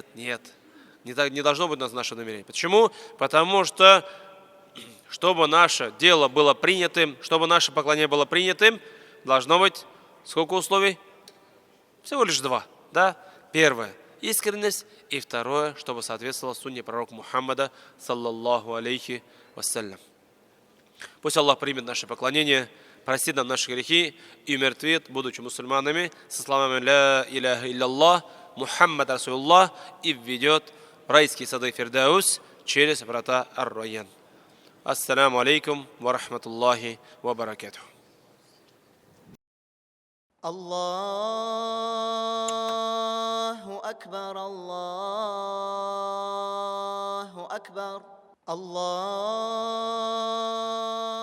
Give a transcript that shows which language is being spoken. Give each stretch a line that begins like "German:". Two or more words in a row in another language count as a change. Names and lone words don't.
Russian: Не должно быть наше намерение. Почему? Потому что, чтобы наше дело было принятым, чтобы наше поклонение было принятым, должно быть сколько условий? Всего лишь 2. Да? Первое – искренность. И второе, чтобы соответствовало сунне пророка Мухаммада,
Arabic: صلى الله عليه وسلم.
Russian: Пусть Аллах примет наше поклонение, простит нам наши грехи и умертвит, будучи мусульманами, со словами
Arabic: «لا إله إلا محمد رسول الله»
Russian: и введет в райские сады Фирдаус через врата Ар-Райян.
Arabic: السلام عليكم ورحمة الله وبركاته. الله أكبر، الله أكبر، الله